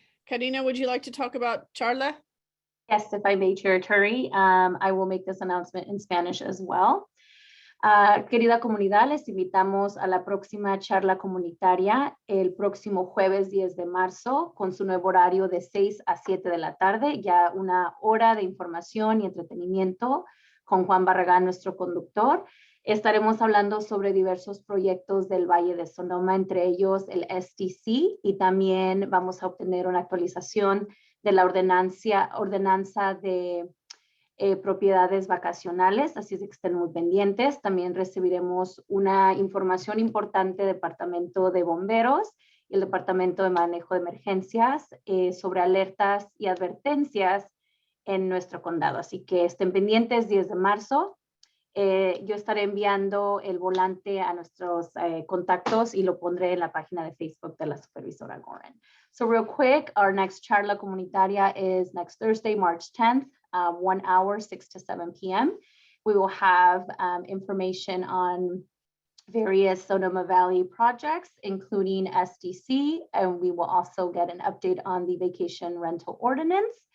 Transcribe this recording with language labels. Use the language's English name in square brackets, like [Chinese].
[English] Karina, would you like to talk about Charla? Yes, if I may, Chair Turi, I will make this announcement in Spanish as well. [Spanish] Querida comunidad, les invitamos a la próxima charla comunitaria el próximo jueves 10 de marzo con su nuevo horario de 6 a 7 de la tarde, ya una hora de información y entretenimiento con Juan Barragán, nuestro conductor. Estaremos hablando sobre diversos proyectos del Valle de Sonoma, entre ellos el SDC, y también vamos a obtener una actualización de la ordenanza de propiedades vacacionales, así es que estén muy pendientes. También recibiremos una información importante del Departamento de Bomberos y el Departamento de Manejo de Emergencias sobre alertas y advertencias en nuestro condado. Así que estén pendientes, 10 de marzo. Yo estaré enviando el volante a nuestros contactos y lo pondré en la página de Facebook de la supervisora Gorin. [English] So real quick, our next charla comunitaria is next Thursday, March 10th, 1 hour, 6 to 7 p.m. We will have information on various Sonoma Valley projects, including SDC, and we will also get an update on the vacation rental ordinance.